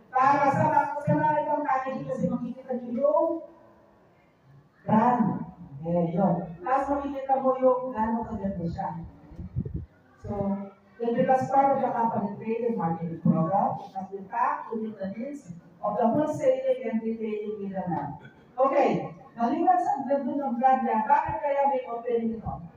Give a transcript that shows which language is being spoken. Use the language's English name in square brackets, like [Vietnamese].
[Filipino] Para sa mga itong packaging kasi makikita nyo yung brand. Okay, yun. Tapos makikita mo yung gano'ng kaganda siya. [English] So, it becomes part of the company trade and marketing program. It has been packed to meet the needs of the wholesaling and retailing middleman. [Filipino] Okay, maliwan sa ganda ng brand niya, bakit kaya may opening ito?